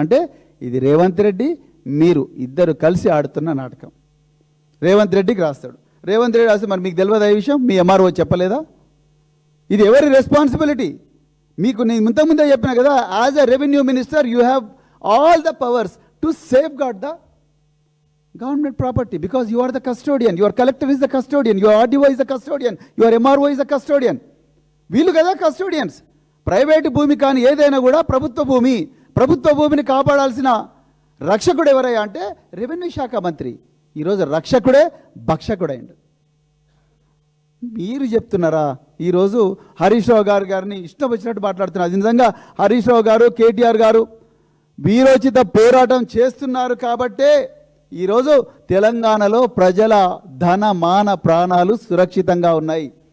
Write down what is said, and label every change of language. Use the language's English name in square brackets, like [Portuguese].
[Telugu] అంటే ఇది రేవంత్ రెడ్డి మీరు ఇద్దరు కలిసి ఆడుతున్న నాటకం. రేవంత్ రెడ్డికి రాస్తాడు. రేవంత్ రెడ్డి రాస్తే మరి మీకు తెలియదు ఈ విషయం, మీ ఎంఆర్ఓ చెప్పలేదా? ఇది ఎవరి రెస్పాన్సిబిలిటీ? మీకు నేను ముందే చెప్పిన కదా, [English] As a revenue minister you have all the powers to safe gourd the government property, because you are the custodian, your collector is the custodian, your RDO is the custodian, your MRO is the custodian. [Telugu] వీళ్ళు కదా custodians. Private భూమి కానీ ఏదైనా కూడా ప్రభుత్వ భూమి. ప్రభుత్వ భూమిని కాపాడాల్సిన రక్షకుడు ఎవరయ్యా అంటే రెవెన్యూ శాఖ మంత్రి. ఈరోజు రక్షకుడే భక్షకుడైండు. మీరు చెప్తున్నారా? ఈరోజు హరీష్ రావు గారిని ఇష్టం వచ్చినట్టు మాట్లాడుతున్నారు. అది నిజంగా హరీష్ రావు గారు, కేటీఆర్ గారు వీరోచిత పోరాటం చేస్తున్నారు కాబట్టే ఈరోజు తెలంగాణలో ప్రజల ధన మాన ప్రాణాలు సురక్షితంగా ఉన్నాయి.